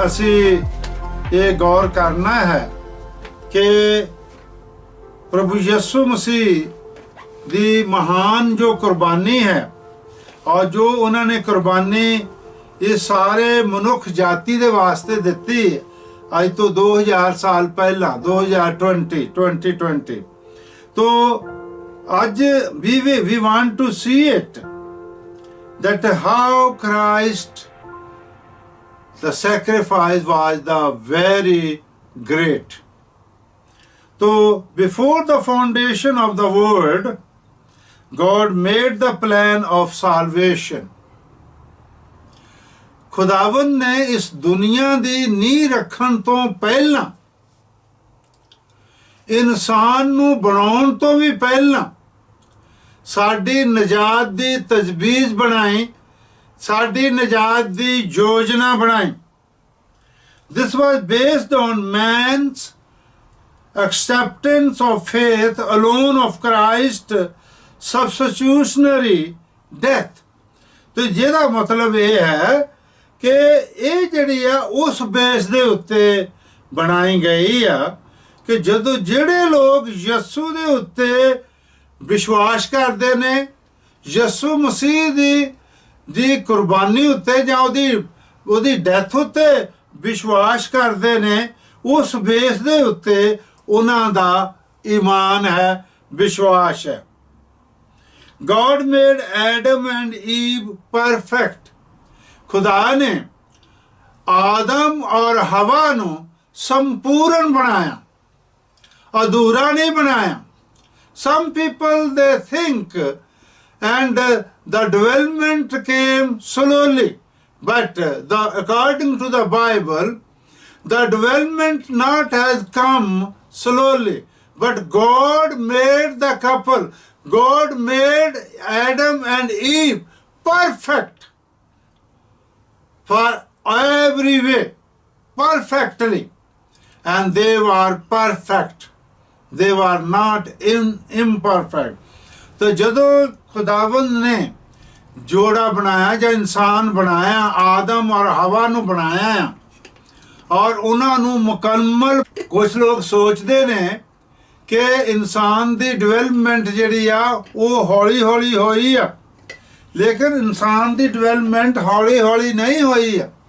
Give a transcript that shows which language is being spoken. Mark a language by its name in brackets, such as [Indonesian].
[Punjabi] ਅਸੀਂ ਇਹ ਗੌਰ ਕਰਨਾ ਹੈ ਕਿ ਪ੍ਰਭੂ ਯਿਸੂ ਮਸੀਹ ਦੀ ਮਹਾਨ ਜੋ ਕੁਰਬਾਨੀ ਹੈ ਔਰ ਜੋ ਉਹਨਾਂ ਨੇ ਕੁਰਬਾਨੀ ਇਹ ਸਾਰੇ ਮਨੁੱਖ ਜਾਤੀ ਦੇ ਵਾਸਤੇ ਦਿੱਤੀ ਅੱਜ ਤੋਂ 2000 ਸਾਲ ਪਹਿਲਾਂ, 2020 ਤੋਂ ਅੱਜ [English] we want to see it that how Christ the sacrifice was the very great. So before the foundation of the world, God made the plan of salvation. [Punjabi] ਖੁਦਾਵੰਦ ਨੇ ਇਸ ਦੁਨੀਆ ਦੀ ਨੀਂਹ ਰੱਖਣ ਤੋਂ ਪਹਿਲਾਂ, ਇਨਸਾਨ ਨੂੰ ਬਣਾਉਣ ਤੋਂ ਵੀ ਪਹਿਲਾਂ ਸਾਡੀ ਨਜਾਤ ਦੀ ਤਜਵੀਜ਼ ਬਣਾਈ, ਸਾਡੀ ਨਜਾਤ ਦੀ ਯੋਜਨਾ ਬਣਾਈ। [English] This was based on man's acceptance of faith alone of Christ substitutionary death। [Punjabi] तो ਜਿਹਦਾ ਮਤਲਬ ਇਹ ਹੈ ਕਿ ਇਹ ਜਿਹੜੀ ਆ ਉਸ ਬੇਸ ਦੇ ਉੱਤੇ ਬਣਾਈ ਗਈ ਆ ਕਿ ਜਦੋਂ ਜਿਹੜੇ ਲੋਕ ਯਿਸੂ ਦੇ ਉੱਤੇ ਵਿਸ਼ਵਾਸ ਕਰਦੇ ਨੇ, ਯਿਸੂ ਮਸੀਹ ਦੀ ਕੁਰਬਾਨੀ ਉੱਤੇ ਜਾਂ ਉਹਦੀ ਡੈਥ ਉੱਤੇ ਵਿਸ਼ਵਾਸ ਕਰਦੇ ਨੇ, ਉਸ ਬੇਸ ਦੇ ਉੱਤੇ ਉਹਨਾਂ ਦਾ ਈਮਾਨ ਹੈ, ਵਿਸ਼ਵਾਸ ਹੈ। [English] God made Adam and Eve perfect। [Hindi] खुदा ने आदम और हवा [Punjabi] ਨੂੰ ਸੰਪੂਰਨ ਬਣਾਇਆ, ਅਧੂਰਾ ਨਹੀਂ ਬਣਾਇਆ। [English] Some people they think and the development came slowly, but according to the Bible, the development not has come slowly, but God made the couple. God made Adam and Eve perfect for every way, perfectly, and they were perfect. They were not imperfect. [Punjabi] तो ਜਦੋਂ [Hindi] खुदावंद ने जोड़ा बनाया [Punjabi] ਜਾਂ [Hindi] इंसान बनाया, [Punjabi] आदम और हवा ਨੂੰ ਬਣਾਇਆ और ਉਹਨਾਂ ਨੂੰ ਮੁਕੰਮਲ, ਕੁਝ ਲੋਕ ਸੋਚਦੇ ਨੇ ਕਿ ਇਨਸਾਨ ਦੀ ਡਿਵੈਲਪਮੈਂਟ ਜਿਹੜੀ ਆ ਉਹ ਹੌਲੀ ਹੌਲੀ ਹੋਈ ਆ, ਲੇਕਿਨ ਇਨਸਾਨ ਦੀ ਡਿਵੈਲਪਮੈਂਟ ਹੌਲੀ ਹੌਲੀ ਨਹੀਂ ਹੋਈ ਆ।